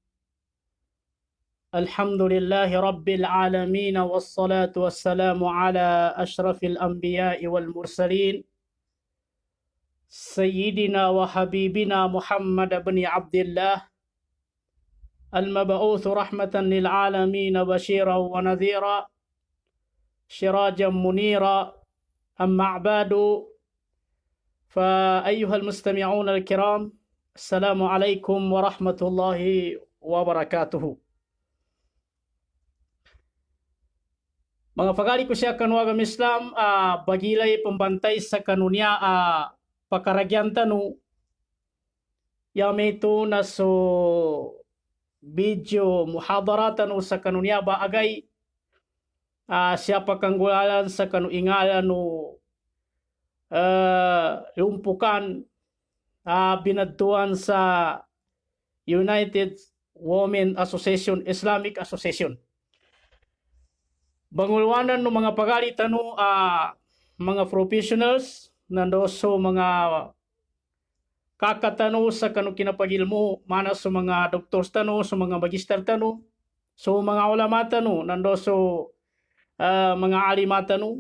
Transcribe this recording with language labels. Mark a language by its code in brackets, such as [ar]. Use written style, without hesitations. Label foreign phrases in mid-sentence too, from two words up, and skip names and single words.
[ar] الحمد لله رب العالمين، والصلاة والسلام على أشرف الأنبياء والمرسلين سيدنا وحبيبنا محمد بن عبد الله، المبعوث رحمة للعالمين بشيرا ونذيرا سراجا منيرا. أما بعد، فأيها المستمعون الكرام، السلام عليكم ورحمة الله وبركاته. [mrw] Mga pagari ko siya kanuagam Islam, bagilay pembantay sa kanunya pakaragyan tanu yamito na so video muhadara tanu sa kanunya ba agay siya pakanggulan sa kanuingalan no lumpukan binadtuan sa United Women Association, Islamic Association. Bangulwanan ng mga pagari tanu mga professionals nandoso mga kakatano sa kanu kinapagilmo mana sa mga doktors tanu, sa mga magister tanu, so mga ulama tanu nandoso mga alima tanu.